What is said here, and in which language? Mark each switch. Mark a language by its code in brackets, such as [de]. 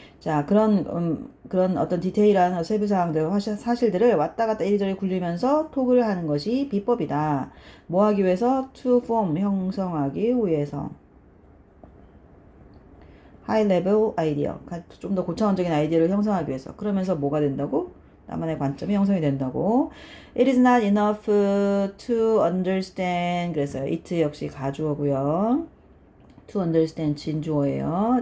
[ko] 자, 그런 어떤 디테일한 세부사항들, 사실들을 왔다 갔다 이리저리 굴리면서 톡을 하는 것이 비법이다. 뭐 하기 위해서? [en] to form, [ko] 형성하기 위해서. [en] high level idea, [ko] 좀 더 고차원적인 아이디어를 형성하기 위해서. 그러면서 뭐가 된다고? 나만의 관점이 형성이 된다고. [en] It is not enough to understand. [ko] 그래서 it 역시 가주어고요. to understand 진주어예요.